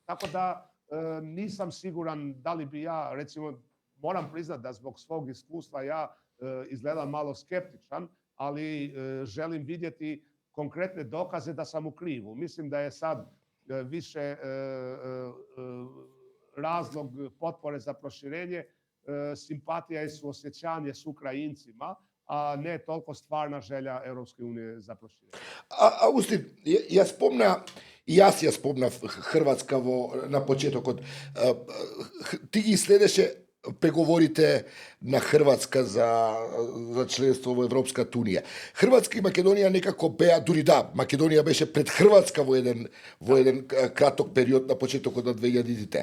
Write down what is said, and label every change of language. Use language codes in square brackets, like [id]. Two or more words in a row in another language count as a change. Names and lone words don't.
[hr] Tako da nisam siguran da li bi ja, recimo, moram priznati da zbog svog iskustva ja izgledam malo skeptičan, ali želim vidjeti konkretne dokaze da sam u krivu. Mislim da je sad više razlog potpore za proširenje, simpatija i suosjećanje s Ukrajincima, a ne toliko stvarna želja Europske unije za proširenje. [mk] Августин, јас спомнав Хрватска на почетокот. Ти ги следеше преговорите на Хрватска за членство во Европската унија. Хрватска и Македонија некако беа, дури да, Македонија беше пред Хрватска во еден краток период на почетокот на 2000-тите.